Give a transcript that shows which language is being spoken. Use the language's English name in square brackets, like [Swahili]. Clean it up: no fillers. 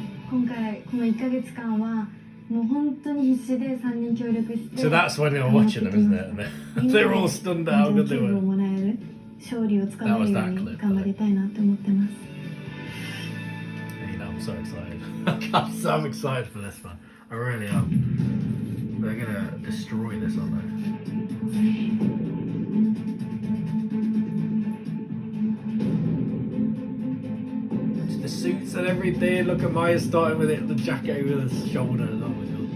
[Japanese] 今回この1ヶ月間はもう本当に必死で3人協力して。 [English] So that's when they were watching them, isn't it? They're all stunned at how good they were. [Japanese] 勝利をつかめるように頑張りたいなって思ってます。 [English] I'm so excited. I'm so excited for this one. I really am. They're gonna destroy this, aren't they? Just the suits and everything. Look at Maya starting with it, the jacket over the shoulders. Oh my god.